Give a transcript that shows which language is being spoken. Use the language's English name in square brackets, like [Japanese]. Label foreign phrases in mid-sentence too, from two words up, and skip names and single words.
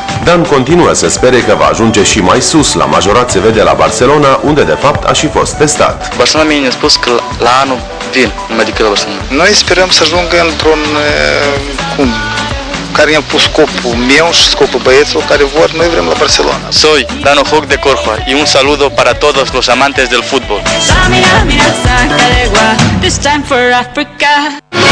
[Romanian] Dan continuă să spere că va ajunge și mai sus. La majorat se vede la Barcelona, unde de fapt a și fost testat. Barcelona mie ne-a spus că la anul vin, numai decât la Barcelona. Noi sperăm să ajungă într-un care i-am pus scopul meu și scopul băieților care vor, noi vrem la Barcelona. [Spanish] Soy Dan Ojoc de Corjova y un saludo para todos los amantes del fútbol.